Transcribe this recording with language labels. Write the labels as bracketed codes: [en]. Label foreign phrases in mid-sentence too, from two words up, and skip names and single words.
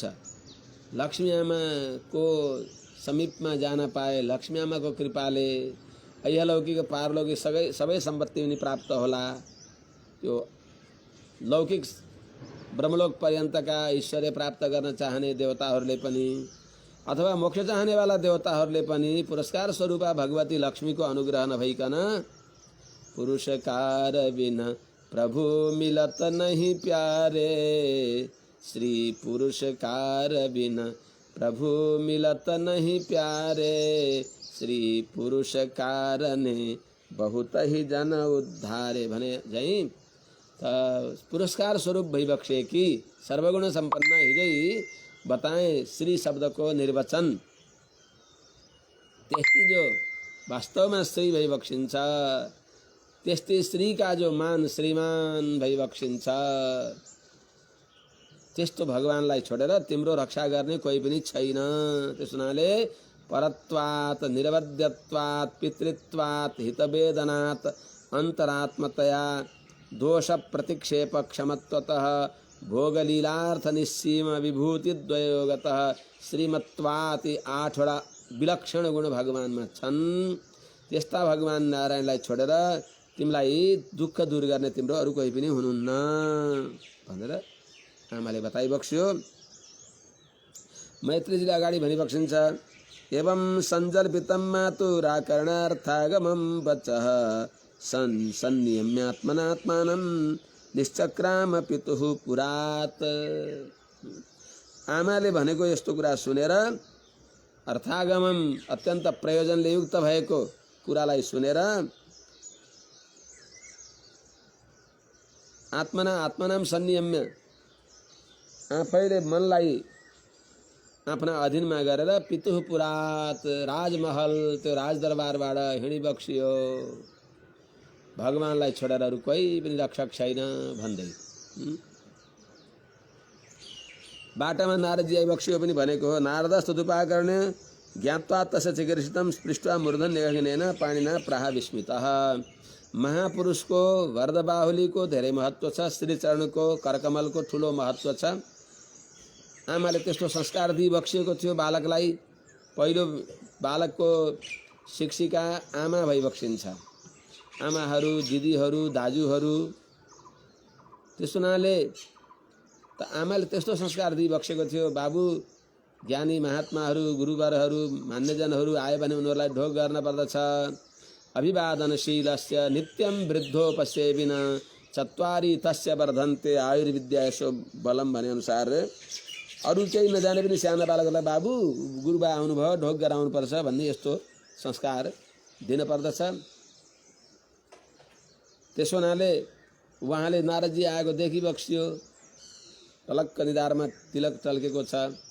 [ne] लक्ष्मी आमाको समीपमा जान पाए लक्ष्मी आमाको कृपाले ऐहलौकिक पारलौकिक सबै सम्पत्ति पनि प्राप्त होला। त्यो लौकिक ब्रह्मलोक पर्यन्तका ऐश्वर्य प्राप्त गर्न चाहने देवताहरूले पनि अथवा मोक्ष चाहनेवाला देवताहरूले पनि पुरस्कार स्वरूपा भगवती लक्ष्मीको अनुग्रह नभइकन [hi] पुरुषकार बिना प्रभु मिलत नहीं प्यारे। श्री पुरुषकार बिना प्रभु मिलत नहीं प्यारे। श्री पुरुषकार ने बहुत ही जन उद्धारे [ne] भने झै पुरस्कार स्वरूप भइबक्से कि सर्वगुण संपन्न हिजै बताए श्री शब्द को निर्वचन। त्यस्ती जो वास्तव में श्री भइबक्सिन्छ त्यस्तै श्री का जो मान श्रीमान भइबक्सिन्छ। त्यस्तो भगवानलाई छोडेर तिम्रो रक्षा गर्ने कोही पनि छैन। [sa] त्यसुनाले परत्वात् निरवध्यत्वात् पितृत्वात् हितवेदनात् अंतरात्मतया दोष प्रतिक्षेप क्षमत्वतः भोगलीलार्थ निस्सीम विभूति द्वयोगतः श्रीमत्वाति [ne] 8वटा विलक्षण गुण भगवानमा छन्। त्यस्ता भगवान नारायणलाई छोडेर तिमीलाई दुःख दूर गर्ने तिम्रो अरु कोही पनि हुनुहुन्न भनेर आमाले बताइबक्स्यो। मैत्रीजीले अगाडि भनिबक्सिन्छ [sa] एवं सञ्जल्पितं मातुराकरणार्थागमं वचः सन्नियम्यात्मनात्मानं निश्चक्राम पितुः पुरात्। [ne] आमाले भनेको यस्तो कुरा सुनेर अर्थागमम अत्यन्त प्रयोजनले युक्त भएको कुरालाई सुनेर [sa] आत्मनाम सन्नियम्य [ne] आफैले मनलाई आफ्ना अधीनमा गरेर [sa] पितुः पुरात [ne] राजमहल त्यो राजदरबारबाट हिँडिबक्सियो। भगवानलाई छोडेर अरु कोही पनि रक्षक छैन भन्दै बाटामा नारदजी आइबक्सियो पनि भनेको हो। [sa] नारदस्तदुपाकर्ण्य ज्ञात्वा तस्य चिकीर्षितं स्पृष्ट्वा मूर्धन निगगनेन पाणिना प्राह विस्मितः। [ne] महापुरुष को वरदबाहुली को धेरै महत्व छ। श्रीचरण को करकमल को ठुलो महत्व छ। आमाले त्यस्तो संस्कार दिइबक्सिएको थियो बालकलाई। पहिलो बालकको शिक्षिका आमा भई बक्सिन्छ। आमाहरू, दिदीहरू, दाजुहरू। त्यसो हुनाले त आमाले त्यस्तो संस्कार दिइबक्सेको थियो। बाबु ज्ञानी महात्माहरू, गुरुवरहरू, मान्यजनहरू आयो भने उनीहरूलाई ढोक गर्न पर्दछ। [sa] अभिवादनशीलस्य नित्यं वृद्धोपसेविन चत्वारी तस्य वर्धन्ते आयुर्विद्या यसो बलम [ne] भने अनुसार अरू केही नजाने पनि सानो बालकलाई बाबु गुरुबा आउनुभयो ढोक गराउनु पर्छ भन्ने यस्तो संस्कार दिन पर्दछ। त्यसो हुनाले उहाँले नारदजी आएको देखिबक्सियो। टलक्क निधारमा तिलक टल्केको छ।